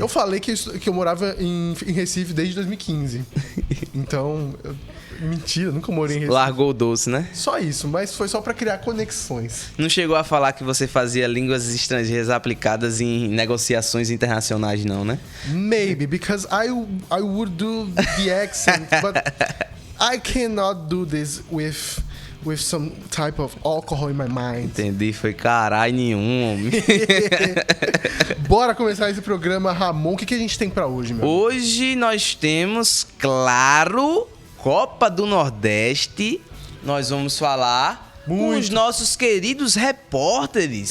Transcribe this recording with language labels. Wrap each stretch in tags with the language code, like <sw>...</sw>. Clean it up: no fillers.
<pt>Eu falei que eu morava em Recife desde 2015. Então... Mentira, nunca morei em Recife. Largou o doce, né? Só isso, mas foi só pra criar conexões. Não chegou a falar que você fazia línguas estrangeiras aplicadas em negociações internacionais, não, né?</pt> <en>Maybe, because I would do the accent, but I cannot do this with some type of alcohol in my mind.</en> <pt>Entendi, foi caralho nenhum, homem. Bora começar esse programa, Ramon. O que a gente tem pra hoje, meu amigo? Hoje nós temos, claro... Copa do Nordeste, nós vamos falar com os nossos queridos repórteres.</pt>